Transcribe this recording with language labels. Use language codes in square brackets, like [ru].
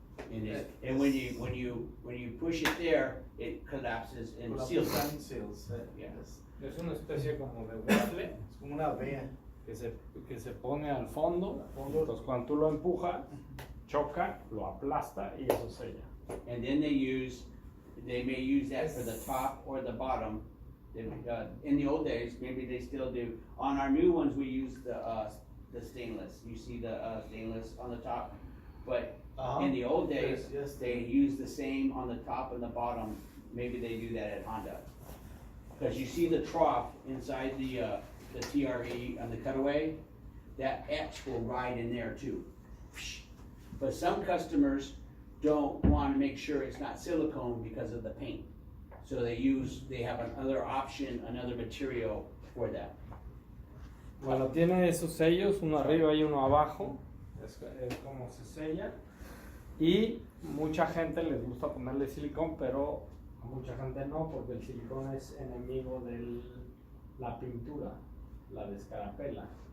[en] And when you push it there, it collapses and seals. Yeah. [es] Es una especie como de waffle, Es como una vea. que se pone al fondo. Entonces cuando tú lo empujas, choca, lo aplasta y eso sella. [en] And then they may use that for the top or the bottom. In the old days, maybe they still do. On our new ones, we use the stainless. You see the stainless on the top, but In the old days, Yes, yes. they used the same on the top and the bottom. Maybe they do that at Honda. Cause you see the trough inside the TRE on the cutaway, that X will ride in there too. But some customers don't wanna make sure it's not silicone because of the paint. So they have another option, another material for that. [es] Bueno, tiene esos sellos, uno arriba y uno abajo, es como se sella. Y mucha gente les gusta ponerle silicón, pero a mucha gente no, porque el silicón es enemigo de la pintura, la descarapela.